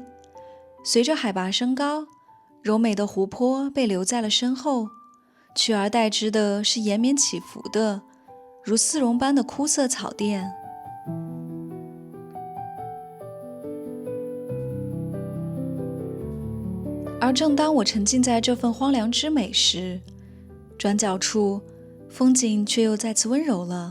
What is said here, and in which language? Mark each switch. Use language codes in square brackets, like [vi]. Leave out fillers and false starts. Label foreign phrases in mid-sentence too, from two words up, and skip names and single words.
[zh] 隨着海拔升高，柔美的湖泊被留在了身後，取而代之的是延綿起伏的，如絲絨般的枯色草甸。而正當我沉浸在這份荒涼之美時，轉角處風景卻又再次溫柔了。